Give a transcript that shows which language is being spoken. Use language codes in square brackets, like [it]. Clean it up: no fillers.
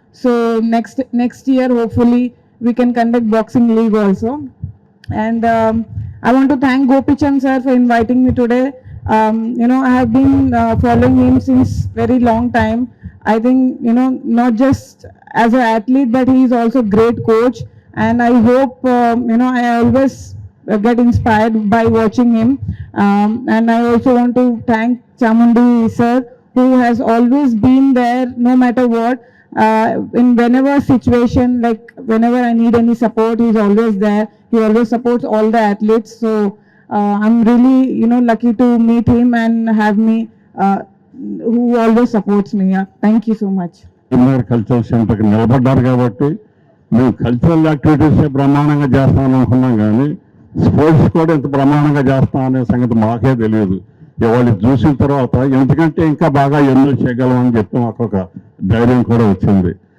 [en] So next year hopefully we can conduct boxing league also. And I want to thank Gopi Chand sir for inviting me today. I have been following him since very long time. I think, not just as an athlete, but he is also great coach. And I hope, I always get inspired by watching him. And I also want to thank Chamundi sir, who has always been there no matter what. In whenever situation, like whenever I need any support, he's always there. He always supports all the athletes. So I'm really, lucky to meet him and have me, who always supports me. Yeah. Thank you so much. [te] Cultural సెంటర్కి నిలబడ్డారు కాబట్టి మేము cultural యాక్టివిటీసే బ్రహ్మాండంగా చేస్తామని అనుకున్నాం, కానీ sports కూడా ఎంత బ్రహ్మాండంగా చేస్తాం అనే సంగతి మాకే తెలియదు. వాళ్ళు చూసిన తర్వాత ఎందుకంటే ఇంకా బాగా ఎన్నో చేయగలమని చెప్పి మాకు ఒక ధైర్యం కూడా వచ్చింది.